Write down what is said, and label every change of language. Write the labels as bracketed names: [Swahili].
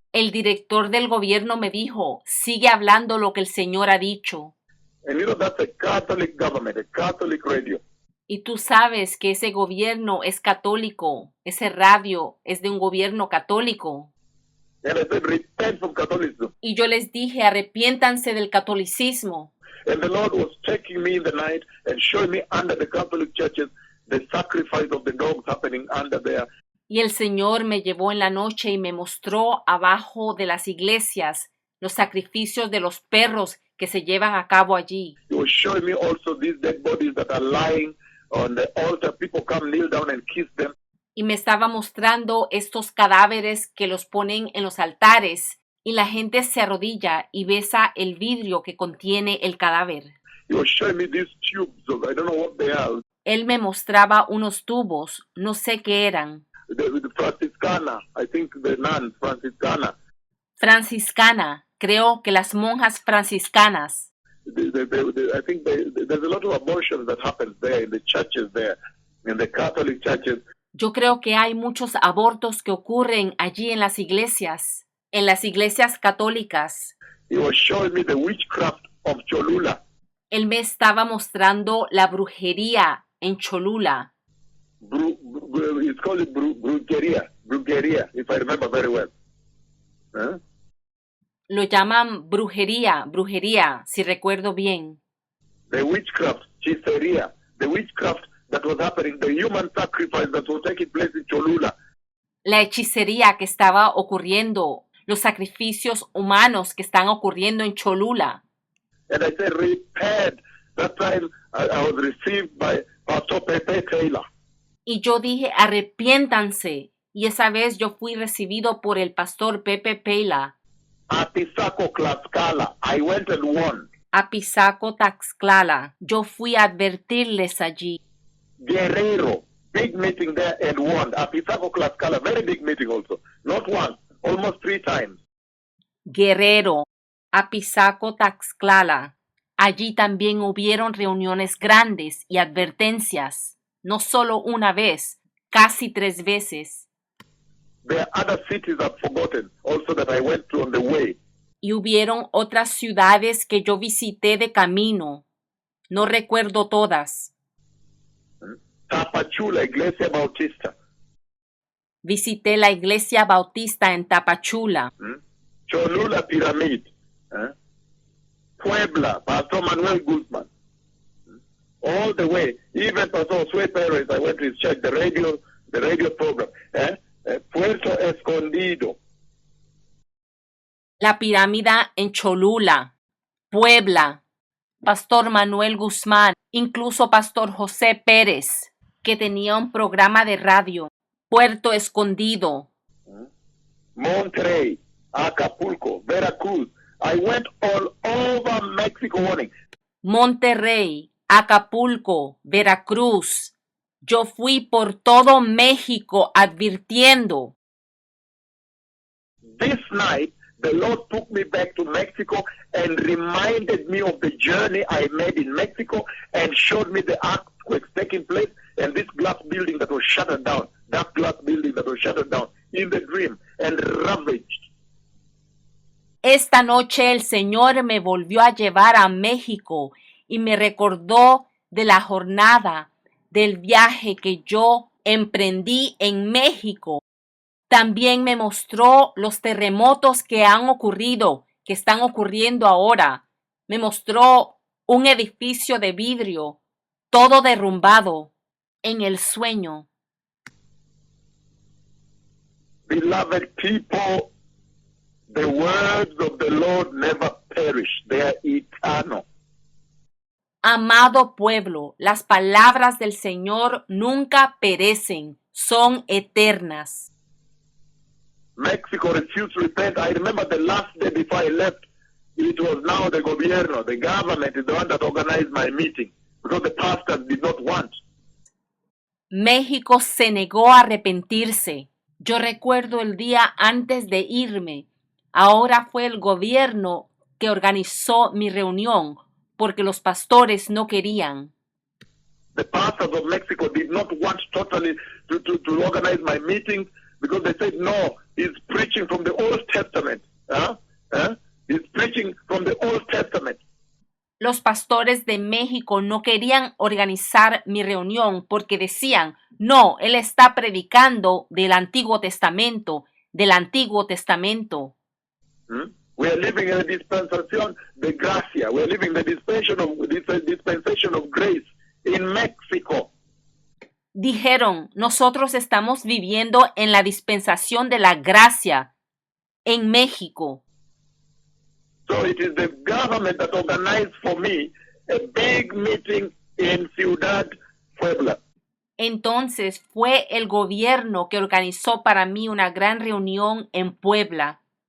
[Spanish] El director del gobierno me dijo, sigue hablando lo que el Señor ha dicho. [English] And you know, that's a Catholic government, a Catholic radio. [Spanish] Y tú sabes que ese gobierno es católico, ese radio es de un gobierno católico. [English] And I said, repent from Catholicism. [Spanish] Y yo les dije, arrepiéntanse del catolicismo. [English] And the Lord was taking me in the night and showing me under the Catholic churches the sacrifice of the dogs happening under there. [Spanish] Y el Señor me llevó en la noche y me mostró abajo de las iglesias los sacrificios de los perros que se llevan a cabo allí. [English] He was showing me also these dead bodies that are lying on the altar. People come, kneel down and kiss them. [Spanish] Y me estaba mostrando estos cadáveres que los ponen en los altares y la gente se arrodilla y besa el vidrio que contiene el cadáver. [English] He was showing me these tubes of, I don't know what they are. [Spanish] Él me mostraba unos tubos, no sé qué eran. [English] The Franciscana, I think the nuns, Franciscana. [Spanish] Franciscana, creo que las monjas franciscanas. [English] I think there's a lot of abortions that happens there in the churches there, in the Catholic churches. [Spanish] Yo creo que hay muchos abortos que ocurren allí en las iglesias católicas. [English] He was showing me the witchcraft of Cholula. [Spanish] Él me estaba mostrando la brujería en Cholula. [English] It's called it brujeria, if I remember very well. Huh? [Spanish] Lo llaman brujería, si recuerdo bien. [English] The witchcraft, hechicería, the witchcraft that was happening, the human sacrifice that was taking place in Cholula. [Spanish] La hechicería que estaba ocurriendo, los sacrificios humanos que están ocurriendo en Cholula. [English] And I said, repent. That time I was received by Pastor Pepe Taylor. [Spanish] Y yo dije, arrepiéntanse. Y esa vez yo fui recibido por el pastor Pepe Pela. [English] At Pisaco, Tlaxcala, I went and won. [Spanish] A Pisaco, Tlaxcala. Yo fui a advertirles allí. [English] Guerrero, big meeting there and won. At Pisaco, Tlaxcala, very big meeting also. Not once, almost 3 times. [Spanish] Guerrero, a Pisaco, Tlaxcala. Allí también hubieron reuniones grandes y advertencias. No solo una vez, casi 3 veces. [English] There are other cities I've forgotten also that I went to on the way. [Spanish] Y hubieron otras ciudades que yo visité de camino. No recuerdo todas. Tapachula, Iglesia Bautista. Visité la iglesia bautista en Tapachula. [English] Cholula Pyramid. Puebla, Pastor Manuel Guzman. All the way, even Pastor Osue Perez, I went to his church, the radio program. Puerto Escondido. [Spanish] La pirámide en Cholula, Puebla, Pastor Manuel Guzmán, incluso Pastor José Pérez, que tenía un programa de radio, Puerto Escondido. [English] Monterrey, Acapulco, Veracruz. I went all over Mexico warning. [Spanish] Monterrey, Acapulco, Veracruz. Yo fui por todo México advirtiendo. [English] This night, the Lord took me back to Mexico and reminded me of the journey I made in Mexico and showed me the earthquakes taking place and this glass building that was shattered down, that glass building that was shattered down in the dream and ravaged. [Spanish] Esta noche el Señor me volvió a llevar a México y me recordó de la jornada, del viaje que yo emprendí en México. También me mostró los terremotos que han ocurrido, que están ocurriendo ahora. Me mostró un edificio de vidrio, todo derrumbado, en el sueño. [English] Beloved people, the words of the Lord never perish. They are eternal. [Spanish] Amado pueblo, las palabras del Señor nunca perecen, son eternas. [English] Mexico refused to repent. I remember the last day before I left, it was now the gobierno, the government is the one that organized my meeting because the pastors did not want. [Spanish] México se negó a arrepentirse. Yo recuerdo el día antes de irme. Ahora fue el gobierno que organizó mi reunión porque los pastores no querían. [English] The pastors of Mexico did not want totally to organize my meetings because they said, no, he's preaching from the Old Testament. He's preaching from the Old Testament. [Spanish] Los pastores de México no querían organizar mi reunión porque decían, no, él está predicando del Antiguo Testamento, del Antiguo Testamento. [English] We are living in a dispensation [Spanish] de gracia. [English] We are living the dispensation of grace in Mexico. [Spanish] Dijeron, nosotros estamos viviendo en la dispensación de la gracia en México. [English] So it is the government that organized for me a big meeting in Ciudad Puebla. [Spanish] Entonces fue el gobierno que organizó para mí una gran reunión en Puebla.